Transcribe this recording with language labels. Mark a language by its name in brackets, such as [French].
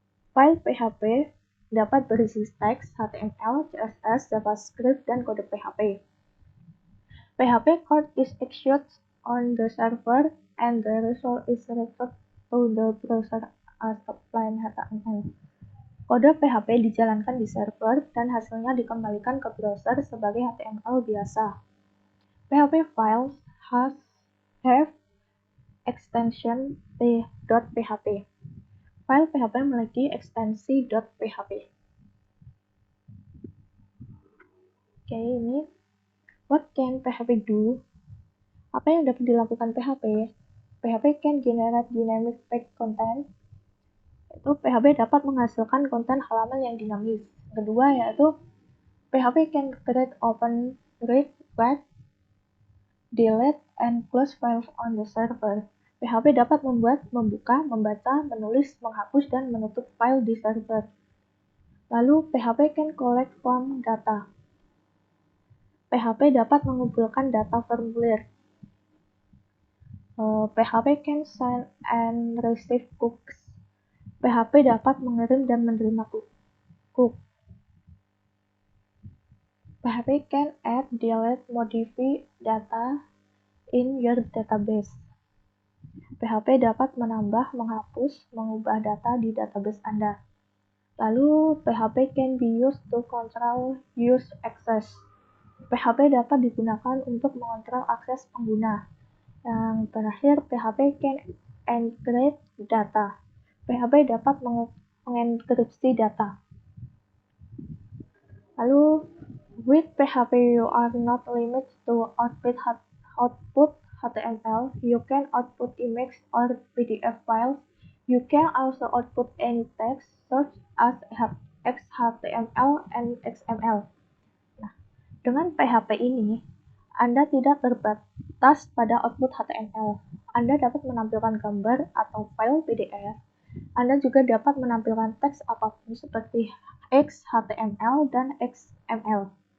[Indonesian] File PHP dapat berisi teks HTML, CSS, JavaScript, dan kode PHP. [English] PHP code is executed on the server and the result is returned to the browser as a plain HTML. [Indonesian] Kode PHP dijalankan di server dan hasilnya dikembalikan ke browser sebagai HTML biasa. [English] PHP files have extension .php. [Indonesian] File PHP memiliki ekstensi .php. Oke, ini [English] what can PHP do? [Indonesian] Apa yang dapat dilakukan PHP? [English] PHP can generate dynamic page content. [Indonesian] Itu PHP dapat menghasilkan konten halaman yang dinamis. Kedua yaitu [English] PHP can create, open, read, write, delete, and close files on the server. [Indonesian] PHP dapat membuat, membuka, membaca, menulis, menghapus, dan menutup file di server. Lalu [English] PHP can collect form data. [Indonesian] PHP dapat mengumpulkan data formulir. [English] PHP can send and receive cookies. [Indonesian] PHP dapat mengirim dan menerima cookie. [English] PHP can add, delete, modify data in your database. [Indonesian] PHP dapat menambah, menghapus, mengubah data di database Anda. Lalu, [English] PHP can be used to control user access. [Indonesian] PHP dapat digunakan untuk mengontrol akses pengguna. Yang terakhir, [English] PHP can encrypt data. [Indonesian] PHP dapat mengenkripsi data. Lalu, [English] with PHP you are not limited to output HTML. You can output image or PDF files. You can also output any text such as XHTML and XML. [Indonesian] Nah, dengan PHP ini, Anda tidak terbatas pada output HTML. Anda dapat menampilkan gambar atau file PDF. Anda juga dapat menampilkan teks apapun seperti XHTML dan XML.